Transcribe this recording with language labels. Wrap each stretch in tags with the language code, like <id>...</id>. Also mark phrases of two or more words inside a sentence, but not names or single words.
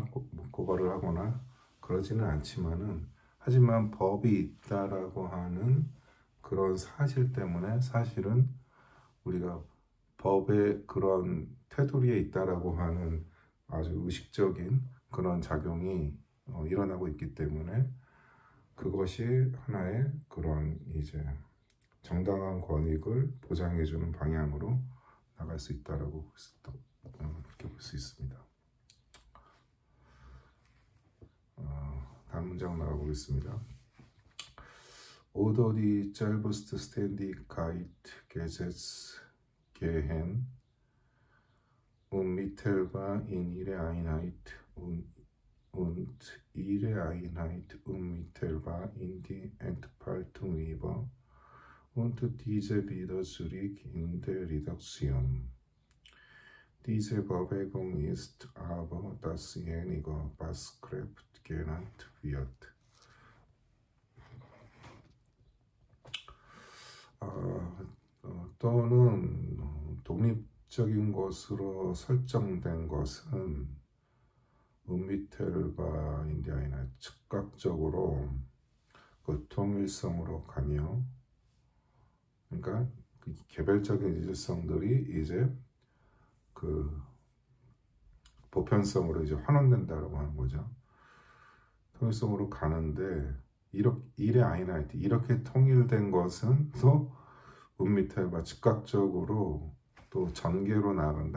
<ko>고발을 하거나 그러지는 않지만은 하지만 법이 있다라고 하는 그런 사실 때문에 사실은 우리가 법의 그런 테두리에 있다라고 하는 아주 의식적인 그런 작용이 일어나고 있기 때문에 그것이 하나의 그런 이제 정당한 권익을 보장해주는 방향으로 나갈 수 있다라고 그렇게 볼 수 있습니다. 다음 문장 나가보겠습니다.</ko> <de>Oder die Selbstständigkeit gesetzgehen unmittelbar in ihre Einheit und ihre Einheit unmittelbar in die Entfaltung über und diese wieder zurück in der Reduktion. Diese Bewegung ist aber dasjenige, was Kraft genannt wird.</de> <ko>또는 독립적인 것으로 설정된 것은</ko> <de>unmittelbar in die Einheit</de> <ko>즉각적으로 그 통일성으로 가며 그러니까 그 개별적인 일성들이 이제 그 보편성으로 이제 환원된다라고 하는 거죠. 통일성으로 가는데 이래 아이나이트 이렇게 통일된 것은 또 unmittelbar 즉각적으로 또 전개로 나간다.</ko>